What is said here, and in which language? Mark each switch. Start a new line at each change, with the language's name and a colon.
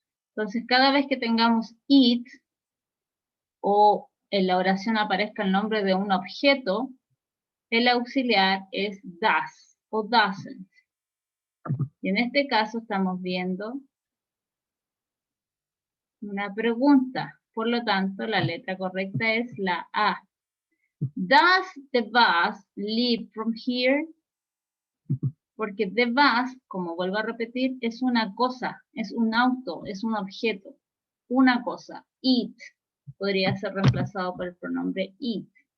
Spanish: Entonces, cada vez que tengamos it o en la oración aparezca el nombre de un objeto, el auxiliar es does o doesn't. Y en este caso estamos viendo una pregunta. Por lo tanto, la letra correcta es la A.
English: Does the bus leave from here?
Spanish: Porque the bus, como vuelvo a repetir, es una cosa, es un auto, es un objeto, una cosa. It podría ser reemplazado por el pronombre it.